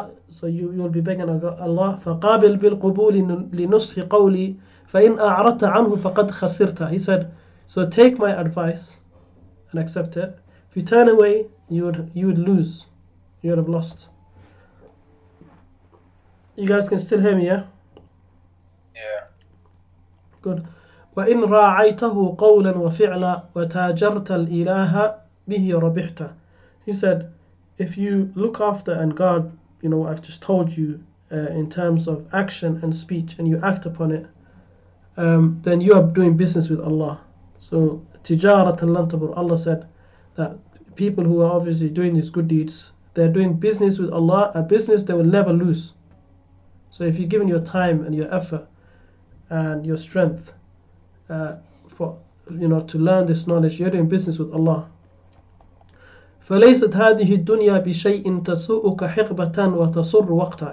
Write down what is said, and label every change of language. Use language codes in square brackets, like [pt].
[en] So you will be begging Allah. [ar] فَقَابِلْ بِالْقُبُولِ لِنُصْحِ قَوْلِي فَإِنْ أَعْرَضْتَ عَنْهُ فَقَدْ خَسِرْتَ. [en] He said, so take my advice and accept it. If you turn away, you would lose. You would have lost. You guys can still hear me, yeah? Yeah. Good. [ar] وَإِنْ رَاعَيْتَهُ قَوْلًا وَفِعْلًا وَتَاجَرْتَ الْإِلَهَ به ربحت. [en] He said, if you look after and guard, what I've just told you in terms of action and speech, and you act upon it, then you are doing business with Allah. So, [ar] tijaratan lan tabur. [en] Allah said that people who are obviously doing these good deeds, they're doing business with Allah, a business they will never lose. So, if you're giving your time and your effort and your strength for to learn this knowledge, you're doing business with Allah. [ar] فليست هذه الدنيا بشيء تسوءك حقبة وتصر وقتا.